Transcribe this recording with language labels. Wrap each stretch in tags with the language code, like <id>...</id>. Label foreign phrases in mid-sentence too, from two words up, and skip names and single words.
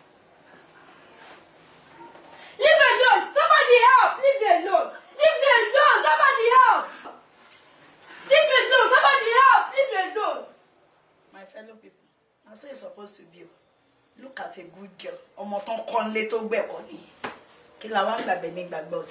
<en>Leave me alone. Somebody help. Leave me alone. Leave me alone. Somebody help. Leave me alone. Somebody help. Leave me alone. My fellow people, that's how it's supposed to be. Look at a good girl.</en> <yo>Ọmọ tán kọ́ nílé tó gbẹ̀kọ́ ni. Kí la wá ń gbàgbé ní gbàgbé ọtí.</yo>